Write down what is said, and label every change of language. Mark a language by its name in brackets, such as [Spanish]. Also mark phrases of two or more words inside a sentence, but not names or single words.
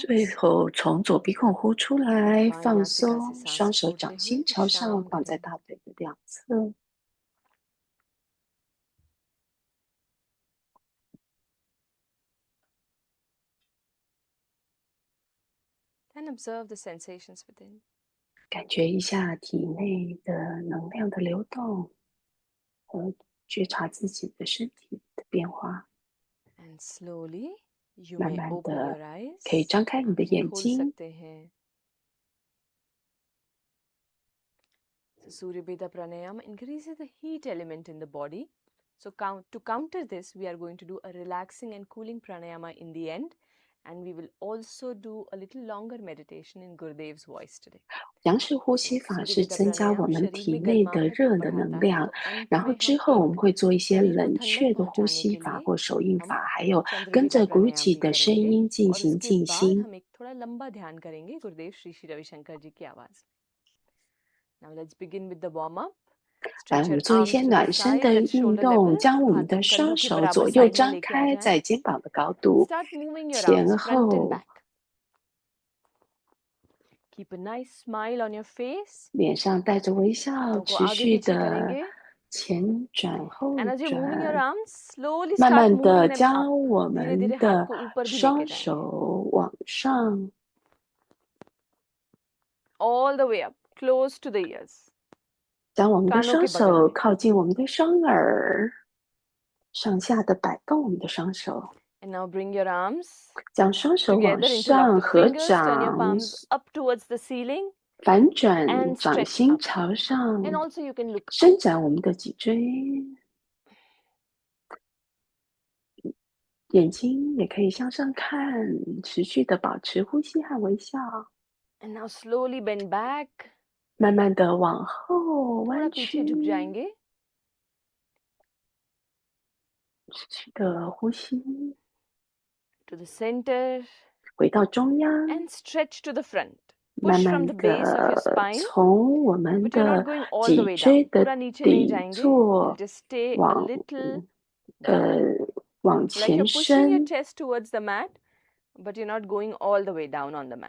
[Chinese] 最后从左鼻孔呼出来， [Hindi] बाईं [Chinese] 放 [Hindi] नासिका से [Chinese] 松， [Hindi] सांस [Chinese] 双手 [Hindi] छोड़ते [Chinese] 掌 [Hindi] हुए [Chinese] 心朝上， [Hindi] विश्राम [Chinese] 放在 [Hindi] करें. [Chinese] 大腿的两侧。 [English] And observe the sensations within. [Chinese] 感觉一下体内的能量的流动，和觉察自己的身体的变化。 [English] And slowly you [Chinese] 慢 [English] may [Chinese] 慢 [English] open your [Chinese] 的 [English] eyes. [Chinese] 可以张开你的 [Hindi] आंखें [Chinese] 眼 [Hindi] खोल [Chinese] 睛。 [Hindi] सकते हैं. [English] So Surya Beda Pranayama increases the heat element in the body. So to counter this, we are going to do a relaxing and cooling pranayama in the end. And we will also do a little longer meditation in Gurudev's voice today. [Chinese] 杨式呼吸法 [Hindi] सूर्य [Chinese] 是 [Hindi] वेदा [Chinese] 增加我 [Hindi] प्राणायाम [Chinese] 们 [Hindi] शरीर [Chinese] 体 [Hindi] में [Chinese] 内的 [Hindi] गर्माहट को [Chinese] 热的 [Hindi] बढ़ाता [Chinese] 能 [Hindi] है. [Chinese] 量， [Hindi] तो अंत [Chinese] 然后 [Hindi] में [Chinese] 之 [Hindi] हम [Chinese] 后我们 [Hindi] एक [Chinese] 会做一些 [Hindi] शरीर को [Chinese] 冷 [Hindi] ठंडक [Chinese] 却的呼 [Hindi] पहुंचाने [Chinese] 吸 [Hindi] के [Chinese] 法 [Hindi] लिए [Chinese] 或手印 [Hindi] हम [Chinese] 法，还有 [Hindi] चंद्र [Chinese] 跟 [Hindi] वेदा [Chinese] 着鼓 [Hindi] प्राणायाम [Chinese] 起 [Hindi] भी [Chinese] 的声 [Hindi] करेंगे. [Chinese] 音进 [Hindi] और [Chinese] 行 [Hindi] उसके [Chinese] 静 [Hindi] बाद [Chinese] 心。 [Hindi] हम एक थोड़ा लंबा ध्यान करेंगे गुरुदेव श्री श्री रविशंकर जी की आवाज में. [English] Now let's begin with the warm up. [Chinese] 来，我 [English] Stretch [Chinese] 们 [English] your [Chinese] 做一 [English] arms [Chinese] 些 [English] to the [Chinese] 暖身 [English] sides [Chinese] 的 [English] at [Chinese] 运 [English] shoulder [Chinese] 动， [English] level. [Chinese] 将我们 [Hindi] हाथों [Chinese] 的 [Hindi] को कंधों [Chinese] 双 [Hindi] के [Chinese] 手 [Hindi] बराबर [Chinese] 左右 [Hindi] साइड में [Chinese] 张 [Hindi] लेके आ [Chinese] 开 [Hindi] जाएं. [Chinese] 在肩膀的高度， [English] Start moving your [Chinese] 前 [English] arms front and [Chinese] 后， [English] back. Keep a nice smile on your face. [Chinese] 脸上带着微笑， [Hindi] हाथों को [Chinese] 持 [Hindi] आगे [Chinese] 续 [Hindi] पीछे [Chinese] 的 [Hindi] करेंगे. [Chinese] 前转后 [English] And as you're moving your [Chinese] 转， [English] arms, slowly [Chinese] 慢 [English] start [Chinese] 慢 [English] moving [Chinese] 的 [English] them up. [Chinese] 将我 [Hindi] धीरे [Chinese] 们 [Hindi] धीरे हाथ [Chinese] 的 [Hindi] को ऊपर भी लेके [Chinese] 双 [Hindi] जाएंगे. [Chinese] 手往上， [English] All the way up, close to the ears. [Chinese] 将我们的 [Hindi] कानों [Chinese] 双 [Hindi] के बगल [Chinese] 手 [Hindi] में. [Chinese] 靠近我们的双耳，上下的摆动我们的双手， [English] And now bring your arms [Chinese] 将双手往 [English] together, interlock [Chinese] 上 [English] the [Chinese] 合 [English] fingers, turn your [Chinese] 掌， [English] palms up towards the ceiling [Chinese] 反转 [English] and [Chinese] 掌 [English] stretch [Chinese] 心 [English] up. [Chinese] 朝上， [English] And also you can look up. [Chinese] 伸展我们的脊椎，眼睛也可以向上看，持续的保持呼吸和微笑， [English] And now slowly bend back. [Chinese] 慢慢的往后 [Hindi] थोड़ा [Chinese] 弯 [Hindi] पीछे [Chinese] 曲， [Hindi] झुक जाएंगे. [Chinese] 持续的呼吸， [English] To the center [Chinese] 回到中央， [English] and stretch to the front. [Chinese] 慢 [English] Push [Chinese] 慢 [English] from the base of your [Chinese] 的 [English] spine, [Chinese] 从我们 [English] but you're not [Chinese] 的 [English] going all the [Chinese] 脊 [English] way [Chinese] 椎 [English] down. [Chinese] 的 [Hindi] पूरा नीचे नहीं [Chinese] 底 [Hindi] जाएंगे. [Chinese] 座 [English] You'll just stay a [Chinese] 往 [English] little down. [Chinese] 往 [English] Like [Chinese] 前 [English] you're pushing your [Chinese] 伸， [English] chest towards the mat, but you're not going all the way down on the mat.